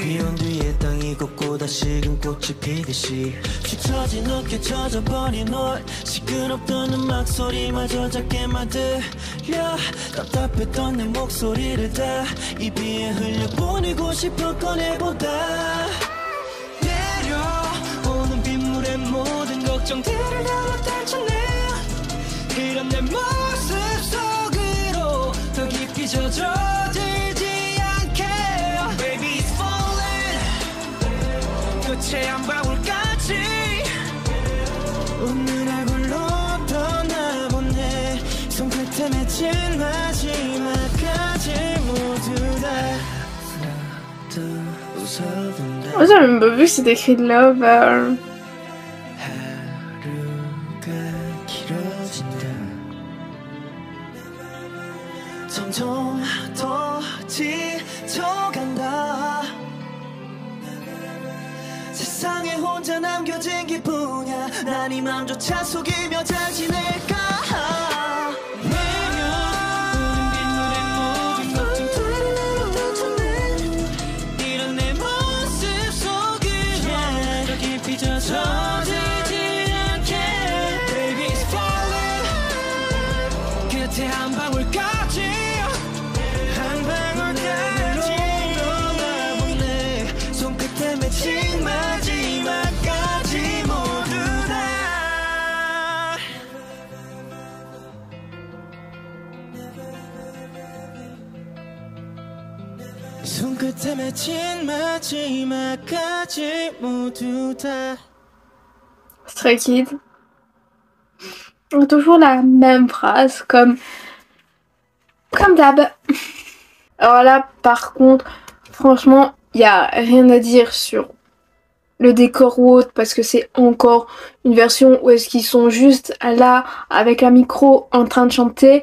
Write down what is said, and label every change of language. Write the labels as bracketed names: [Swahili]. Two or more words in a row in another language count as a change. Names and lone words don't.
[Korean] 비온 뒤에 땅이 걷고 다시금 꽃이 피듯이 뒤처진 어깨 젖어버린 널 시끄럽던 음악 소리마저 작게 만들려 답답했던 내 목소리를 다 이 비에 흘려보내고 싶어 꺼내보다 내려오는 빗물에 모든 걱정들을 다 떨쳐내 이런 내 모습 속으로 더 깊이 젖어들지 않게 [English] Baby it's falling [Korean] 끝에 한 방울까지 오늘 얼굴로 떠나보내 손끝에 맺힌 마지막까지 모두 다 [French] Moi j'avais même pas vu que c'était écrit Love. [Korean] 하루가 길어진다 점점 더 지쳐간다 세상에 혼자 남겨진 기분이야 난 이 맘조차 속이며 잘 지낼까 젖어지지 않게 [English] Baby it's falling [Korean] 끝에 한 방울까지 한 방울까지 떠나보내 손끝에 맺힌 마지막까지 모두 다 손끝에 맺힌 마지막까지 모두 다 [French] Stray Kids. Toujours la même phrase, comme d'hab. Alors là, par contre, franchement, il n'y a rien à dire sur le décor ou autre, parce que c'est encore une version où est-ce qu'ils sont juste là, avec un micro, en train de chanter.